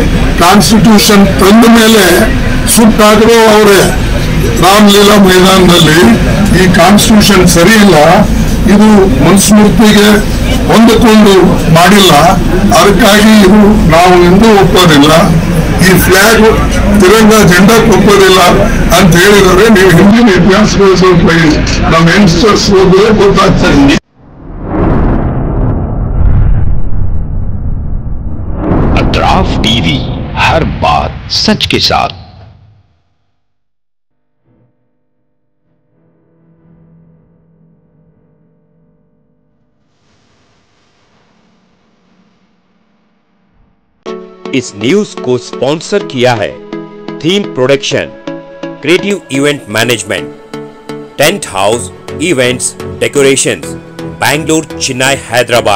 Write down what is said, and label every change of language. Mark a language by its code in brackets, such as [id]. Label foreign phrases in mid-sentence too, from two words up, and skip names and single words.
[kn] ಕಾನ್ಸ್ಟಿಟ್ಯೂಷನ್ ತಂದ ಮೇಲೆ ಸುಟ್ಟಾಕಿರೋ ಅವರೇ ರಾಮಲೀಲಾ ಮೈದಾನದಲ್ಲಿ ಈ ಕಾನ್ಸ್ಟಿಟ್ಯೂಷನ್ ಸರಿ ಇಲ್ಲ, ಇದು ಮನುಸ್ಮೃತಿಗೆ ಹೊಂದಿಕೊಂಡು ಮಾಡಿಲ್ಲ, ಅದಕ್ಕಾಗಿ ಇದು ನಾವು ಎಂದೂ ಒಪ್ಪೋದಿಲ್ಲ, ಈ ಫ್ಲಾಗ್ ತಿರಂಗ ಜೆಂಡಾಕ್ಕೆ ಒಪ್ಪೋದಿಲ್ಲ ಅಂತ ಹೇಳಿದರೆ ನೀವು ಹಿಂದಿನ ಇತಿಹಾಸಗಳು ಸ್ವಲ್ಪ ನಮ್ಮ ಯಂಗ್ಸ್ಟರ್ಸ್ ಹೋದ್ರೆ ಗೊತ್ತಾಗ್ತದೆ. [hi] अतराफ टीवी, हर बात सच के साथ। इस न्यूज को स्पॉन्सर किया है थीम प्रोडक्शन, [en] creative event management, tent house events decorations, [hi] बैंगलोर, चेन्नई, हैदराबाद।